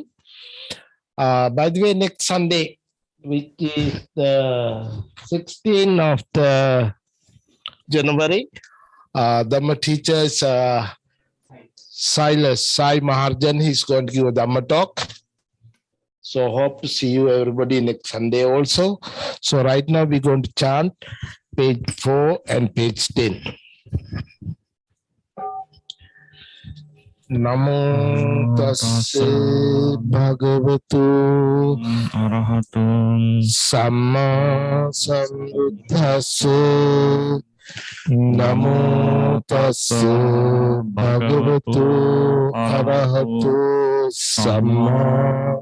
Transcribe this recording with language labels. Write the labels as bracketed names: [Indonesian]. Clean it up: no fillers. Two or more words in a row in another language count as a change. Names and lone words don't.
[English] By the way, next Sunday, which is the 16th of the January, Dhamma teachers, Sai Maharjan, he's going to give a Dhamma talk. So hope to see you everybody next Sunday also. So right now we're going to chant page 4 and page 10. [Pali] Namo tassa bhagavatu arahatum samma sambuddhassa. Namo tassa bhagavatu arahatu samma